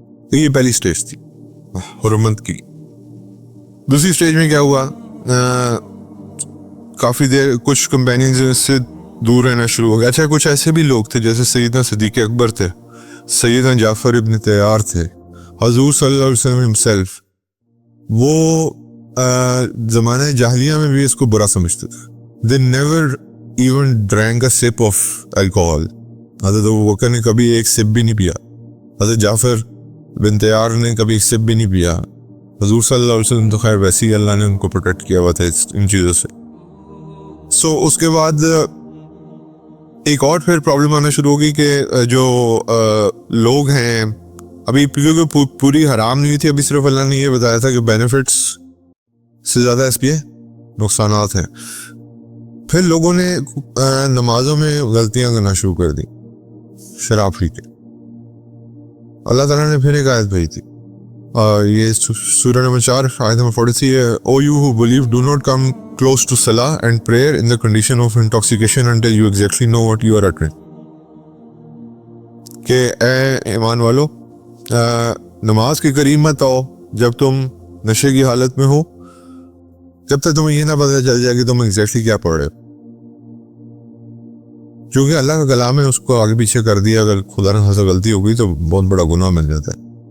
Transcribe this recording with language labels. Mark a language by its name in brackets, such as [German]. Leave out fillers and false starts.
[Urdu] تو یہ پہلی سٹیج تھی حرمت کی. دوسری سٹیج میں کیا ہوا, کافی دیر کچھ کمپینینز اس سے دور رہنا شروع ہو گیا. اچھا کچھ ایسے بھی لوگ تھے جیسے سیدنا صدیق اکبر تھے, سیدنا جعفر ابن طیار تھے, حضور صلی اللہ علیہ وسلم ہمسیلف. وہ زمانہ جاہلیہ میں بھی اس کو برا سمجھتے تھے. [English] They never even drank a sip of alcohol. [Urdu] حضرت ابوبکر نے کبھی ایک سپ بھی نہیں پیا, حضرت جعفر بن طیار نے کبھی ایک سپ بھی نہیں پیا. حضور صلی اللہ علیہ وسلم تو خیر ویسے ہی اللہ نے ان کو پروٹیکٹ کیا ہوا تھا ان چیزوں سے. سو اس کے بعد ایک اور پھر پرابلم آنا شروع ہوگی کہ جو لوگ ہیں ابھی کیونکہ پوری حرام نہیں ہوئی تھی, ابھی صرف اللہ نے یہ بتایا تھا کہ بینیفٹس سے زیادہ اس پہ نقصانات ہیں. پھر لوگوں نے نمازوں میں غلطیاں کرنا شروع کر دی شراب پی کے. اللہ تعالیٰ نے پھر ایک آیت بھیجی تھی, یہ سورہ نمبر 4 آیت نمبر 43 ہے. [English] O you who believe, do not come close to salah and prayer in the condition of intoxication until you exactly know what you are uttering. [Urdu] کہ اے ایمان والو نماز کے قریب مت آؤ جب تم نشے کی حالت میں ہو, جب تک تمہیں یہ نہ پتہ چل جائے کہ تم ایگزیکٹلی کیا پڑھ رہے ہو. چونکہ اللہ کا کلام ہے اس کو آگے پیچھے کر دیا, اگر خدا نہ خاصا غلطی ہو گئی تو بہت بڑا گناہ بن جاتا ہے.